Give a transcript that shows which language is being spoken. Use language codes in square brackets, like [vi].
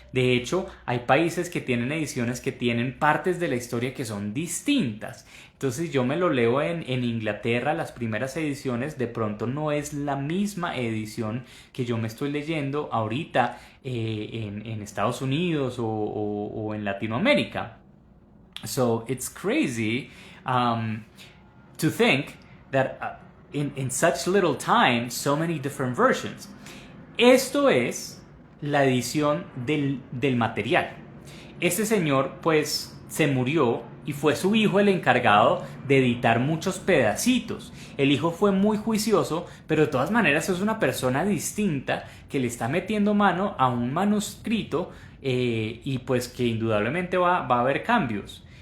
[es] De hecho, hay países que tienen ediciones que tienen partes de la historia que son distintas. Entonces yo me lo leo en Inglaterra, las primeras ediciones, de pronto no es la misma edición que yo me estoy leyendo ahorita en Estados Unidos o en Latinoamérica. [en] So it's crazy to think that in such little time, so many different versions. [es] Esto es la edición del material. Este señor pues se murió y fue su hijo el encargado de editar muchos pedacitos. El hijo fue muy juicioso, pero de todas maneras es una persona distinta que le está metiendo mano a un manuscrito y pues que indudablemente va a haber cambios.